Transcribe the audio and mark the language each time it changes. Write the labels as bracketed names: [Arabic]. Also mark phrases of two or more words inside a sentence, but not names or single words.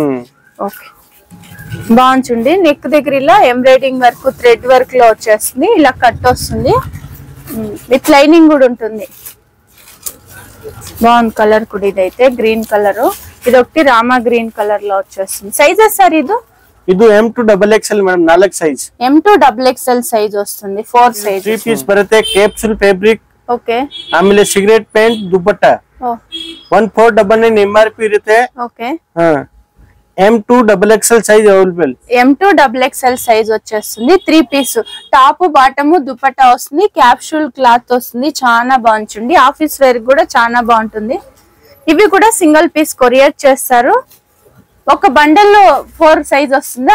[Telugu] ఓకే, బాగుంది. నెక్ దగ్గర ఇలా [English] embroidering work, thread work [Telugu] లో వచ్చేస్తుంది, ఇలా కట్ వస్తుంది, [English] with lining [Telugu] కూడా ఉంటుంది. బాగుంది కలర్ కూడా. ఇదైతే [English] green colour, [Telugu] ఇది ఒకటి రామా [English] green colour [Telugu] లో వచ్చేస్తుంది. సైజెస్ సార్ ఇది? [Kannada] ಇದು [English] M to XXL [Kannada] ಮೇಡಂ 4 ಸೈಜ್. [English] M to XXL [Telugu] సైజ్ వస్తుంది. 4 సైజ్. [Kannada] 3 ಪೀಸ್ ಬರುತ್ತೆ, [English] capsule fabric. [Kannada] ಓಕೆ. ಆಮೇಲೆ [English] cigarette pant [Kannada] ದುಪಟ್ಟ. 1499 MRP ಇರುತ್ತೆ. ಓಕೆ. [English] M to XXL size available. M to XXL [Telugu] సైజ్ వచ్చేస్తుంది. 3 పీస్ [English] top bottom [Telugu] దుపట్టా వస్తుంది, [English] capsule cloth [Telugu] వస్తుంది, చాలా బాగుంటుంది. [English] office wear [Telugu] కూడా చాలా బాగుంటుంది. ఇవి కూడా [English] single piece courier [Telugu] చేస్తారు. ఒక బండల్ లో 4 సైజ్ వస్తుందా?